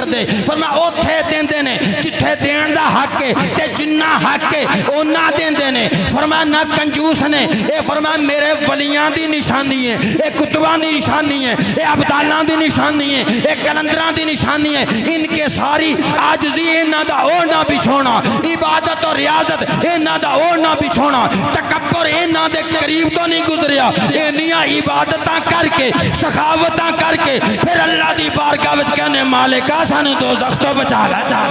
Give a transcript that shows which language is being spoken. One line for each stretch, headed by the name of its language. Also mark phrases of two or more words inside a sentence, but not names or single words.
Punjabi: دے فرمایا اوتھے دیندے نے جتھے دین دا حق ہے تے جنہ حق ہے اونا دیندے نے فرمایا نہ کنجوس نے اے فرمایا میرے ولیاں دی نشانی ہے اے کتباں دی نشانی ہے اے عبدالاں دی نشانی ہے اے کلندراں دی نشانی ہے ان کے ساری عاجزی انہاں دا اوڑنا بچھونا عبادت اور ریاضت انہاں دا اوڑنا بچھونا تکبر انہاں دے قریب تو نہیں گزریا انہاں عبادتاں کر کے سخاوتاں کر کے پھر اللہ دی بارگاہ وچ کہنے مالکا سانو دوزخ تو بچا لا